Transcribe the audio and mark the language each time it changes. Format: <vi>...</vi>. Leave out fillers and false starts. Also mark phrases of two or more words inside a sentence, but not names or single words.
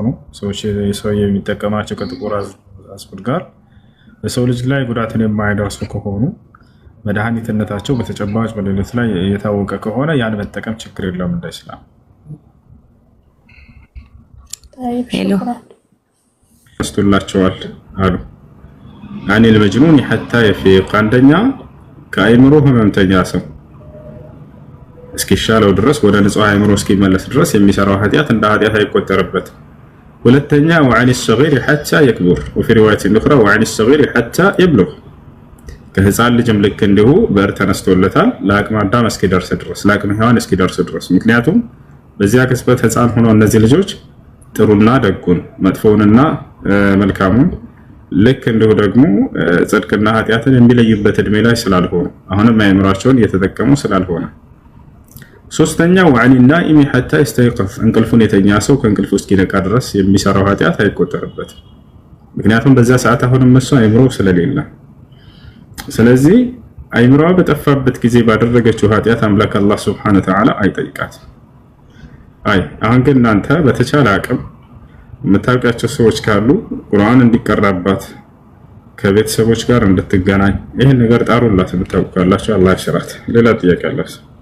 <am>ሰው የሚጠቀማቸው ከጥቁር አዝሙድ ጋር በሰው ልጅ ላይ ጉዳትን የማያደርሱ ከሆኑ መድኃኒትነታቸው በተጨባጭ በሌሎች ላይ የታወቀ ከሆነ ያን መጠቀም ችግር የለውም። እንደ ኢስላም ወስቶላቸዋል አሉ።</am> <ar>عن المجنون حتى يفيق</ar> <am>አንደኛ ከአይምሮ ህመምተኛ ሰው እስኪሻለው ድረስ ወደ ንጹህ አይምሮ እስኪመለስ ድረስ የሚሰራው ኃጢአት እንደ ኃጢአት አይቆጠርበትም። ሁለተኛ</am> <ar>وعن الصغير حتى يكبر وفي روايه اخرى وعن الصغير حتى يبلغ</ar> <am>ከህፃን ልጅም ልክ እንዲሁ በር ተነስቶለታል ለአቅመ አዳም እስኪደርስ ድረስ ለአቅመ ሔዋን እስኪደርስ ድረስ። ምክንያቱም በዚያ ቅጽበት ህፃን ሆነው እነዚህ ልጆች ጥሩና ደጉን መጥፎውንና መልካሙን ልክ እንዲሁ ደግሞ ጽድቅና ኃጢአትን የሚለዩበት እድሜ ላይ ስላልሆኑ አሁንም አይምሯቸውን እየተጠቀሙ ስላልሆነ። ሶስተኛው</am> <ar>وعن النائم حتى يستيقظ</ar> <am>እንቅልፉን የተኛ ሰው ከእንቅልፉ እስኪነቃ ድረስ የሚሰራው ኃጢአት አይቆጠርበትም። ምክንያቱም በዛ ሰዓት አሁንም እሱ አይምሮ ስለሌለ። ስለዚህ አይምሮ በጠፋበት ጊዜ ባደረገችው ኃጢአት አምላክ አላህ</am> <ar>سبحانه وتعالى</ar> <am>አይጠይቃት። አሁን ግን እናንተ በተቻለ አቅም የምታውቃቸው ሰዎች ካሉ ቁርአን እንዲቀራባት ከቤተሰቦች ጋር እንድትገናኝ ይሄን ነገር ጣሩላት። የምታውቁ ካላችሁ አላህ ይሽራት። ሌላ ጥያቄ አላችሁ?</am>